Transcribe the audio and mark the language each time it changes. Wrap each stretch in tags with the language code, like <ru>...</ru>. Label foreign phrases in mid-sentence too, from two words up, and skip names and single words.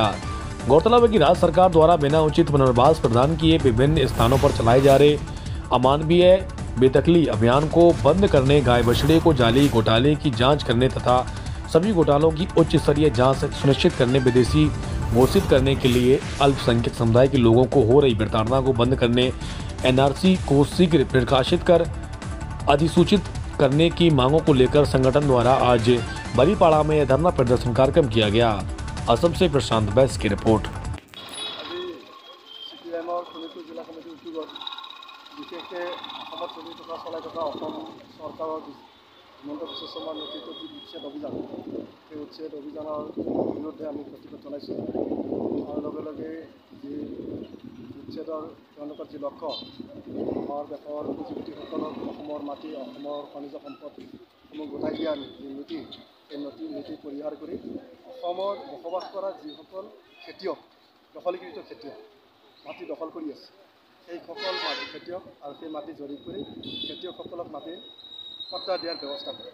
<hi>गौरतलब है कि राज्य सरकार द्वारा बिना उचित पुनर्वास प्रदान किए विभिन्न स्थानों पर चलाए जा रहे अमानवीय बेदखली अभियान को बंद करने, गाय बछड़े को जाली घोटाले की जांच करने तथा सभी घोटालों की उच्च स्तरीय जांच सुनिश्चित करने, विदेशी घोषित करने के लिए अल्पसंख्यक समुदाय के लोगों को हो रही प्रताड़ना को बंद करने, एनआरसी को शीघ्र प्रकाशित कर अधिसूचित करने की मांगों को लेकर संगठन द्वारा आज बड़ीपाड़ा में धरना प्रदर्शन कार्यक्रम किया गया। असम से प्रशांत बैस की रिपोर्ट।</hi> <as>হিমন্ত বিশ্ব শৰ্মাৰ নেতৃত্বত যি উচ্ছেদ অভিযান, সেই উচ্ছেদ অভিযানৰ বিৰুদ্ধে আমি প্ৰতিবাদ জনাইছোঁ। আৰু লগে লগে যি উচ্ছেদৰ তেওঁলোকৰ যি লক্ষ্য, আমাৰ দেশৰ পুঁজিপতিসকলক অসমৰ মাটি, অসমৰ খনিজ সম্পদসমূহ গোটাই দিয়াৰ যি নীতি, সেই নীতি পৰিহাৰ কৰি অসমৰ বসবাস কৰা যিসকল খেতিয়ক, দখলীকৃত খেতিয়ক, মাটি দখল কৰি আছে, সেইসকল খেতিয়ক আৰু সেই মাটি জৰীপ কৰি খেতিয়কসকলক মাটি পট্টা দিয়াৰ ব্যৱস্থা কৰে।</as>